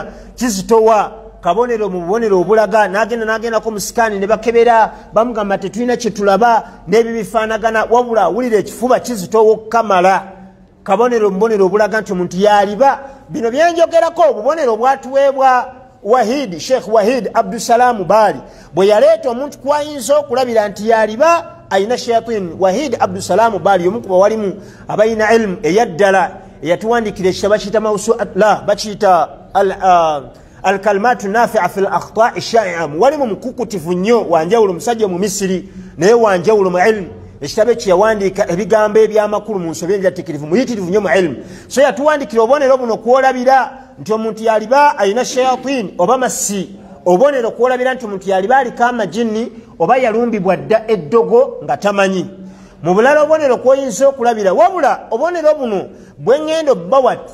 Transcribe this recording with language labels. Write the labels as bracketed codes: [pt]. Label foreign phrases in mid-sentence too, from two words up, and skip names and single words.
[lg] kizitowa kabonero mu bubonero obulaga n'agendako mu sikaani ne bakebera bamugamba tetulina kye tulaba n'ebyo bifaanagana wabula awulira ekifuba kizitowa okukamala kabonero mubonero obulaga nti omuntu yaliba bino byenjogerako obubonero bwatuweebwa Wahid Sheikh Wahid Abdusalam Bali bwe yaleeta omuntu kwayinza okulabira nti yaliba ayina shayatin Wahid Abdusalam Bali omu kuba walimu abayina ilmu eyaddala eyatuwandikira ekitabo bakiyita mawsu'at la bakiyita [ar] الكلمات النافعة في الأخطاء الشائعة [lg] walimu mukukutivu nnyo wanjawulo musajja mu Misiri naye wanjawulo mu ilmu ekitabo kyeyawandiika ebigambo ebyamakulu mu nsobi enjatikirivu muyitirivu nnyo mu ilmu so yatuwandikira obubonero buno kwolabira nti omuntu yaliba ayina shayatin oba massi obubonero kwolabira nti omuntu yaliba aliko amajini oba yalumbibwa dda eddogo nga tamanyi mu bulala obubonero kwoyinza okulabira wabula obubonero buno bwengendo bbawa